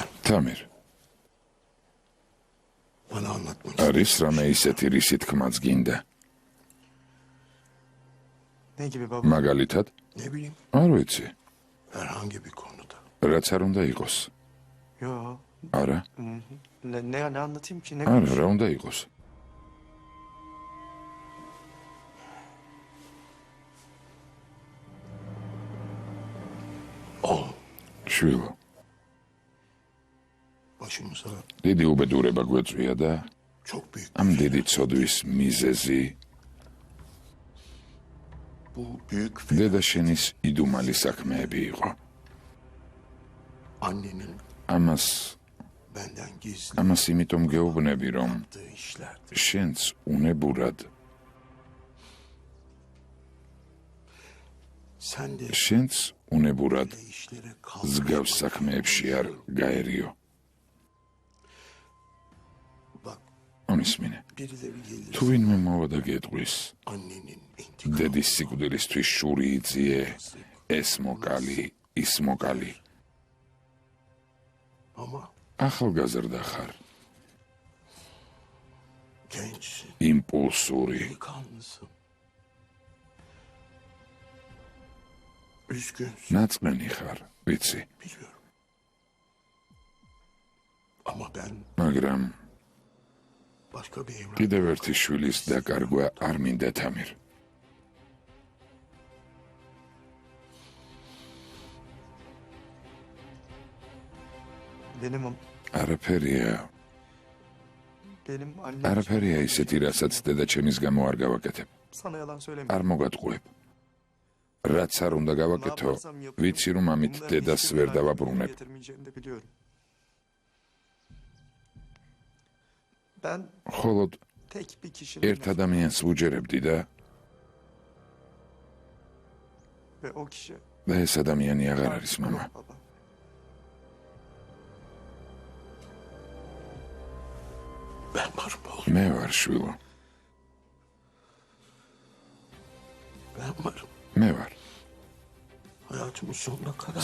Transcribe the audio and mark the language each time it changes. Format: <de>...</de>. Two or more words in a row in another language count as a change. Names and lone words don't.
<ka>თამირ,</ka> <tr>Bana anlatmak</tr> <ka>არის რამე ისეთი რისი თქმაც გინდა?</ka> <tr>Ne gibi baba?</tr> <ka>მაგალითად,</ka> <tr>Ne bileyim,</tr> <ka>არ ვიცი,</ka> <tr>herhangi bir konuda.</tr> <ka>რაც არ უნდა იყოს.</ka> <tr>Yo.</tr> <ka>არა,</ka> <tr>Ne anlatayım ki? Ne</tr> <ka>არა,</ka> <tr>konuşayım?</tr> <ka>რა უნდა იყოს?</ka> <tr>Oğlum,</tr> <ka>შვილო,</ka> <tr>başımıza</tr> <ka>დიდი უბედურება გვეწვია და</ka> <tr>çok büyük</tr> <ka>ამ დიდი ცოდვის მიზეზი</ka> <tr>bu büyük</tr> <ka>დედა შენის იდუმალი საქმეები იყო.</ka> <tr>annenin</tr> <ka>ამას</ka> <tr>benden gizli</tr> <ka>ამას იმიტომ გეუბნები, რომ</ka> <tr>yaptığı işlerdi.</tr> <ka>შენც უნებურად</ka> <tr>Sen de</tr> <ka>შენც უნებურად</ka> <tr>böyle işlere</tr> <ka>ზგავს საქმეებში არ გაერიო.</ka> <tr>Bak,</tr> <ka>ამისმინე,</ka> <tr>birileri gelir.</tr> <ka>თუ ვინმე მოვა და გეტყვის,</ka> <tr>Annenin intikamı.</tr> <ka>დედის სიკვდილისთვის შური იძიე, ეს მოკალი, ის მოკალი.</ka> <tr>Ama</tr> <ka>ახალგაზრდა ხარ,</ka> <tr>gençsin,</tr> <ka>იმპულსური,</ka> <tr>delikanlısın. Üzgünsün,</tr> <ka>ნაწყენი ხარ, ვიცი,</ka> <tr>biliyorum. Ama ben</tr> <ka>მაგრამ</ka> <tr>başka bir evlat.</tr> <ka>კიდევ ერთი შვილის დაკარგვა არ მინდა თამირ.</ka> <tr>Benim</tr> <ka>არაფერია,</ka> <tr>benim annem</tr> <ka>არაფერია ისეთი, რასაც დედა ჩემის გამო არ გავაკეთებ.</ka> <tr>sana yalan söylemiyor.</tr> <ka>არ მოგატყუებ. რაც არ უნდა გავაკეთო, ვიცი რომ ამით დედას ვერ დავაბრუნებ.</ka> <tr>Getirmeyeceğini de biliyorum. Ben</tr> <ka>ხოლოდ</ka> <tr>tek bir kişinin</tr> <ka>ერთ ადამიანს ვუჯერებდი და</ka> <tr>ve o kişi</tr> <ka>ეს ადამიანი აღარ არის მამა.</ka> <tr>baba. Ben varım oğlum,</tr> <ka>მე ვარ შვილო,</ka> <tr>ben varım.</tr> <ka>მე ვარ.</ka> <tr>Hayatımın sonuna kadar</tr>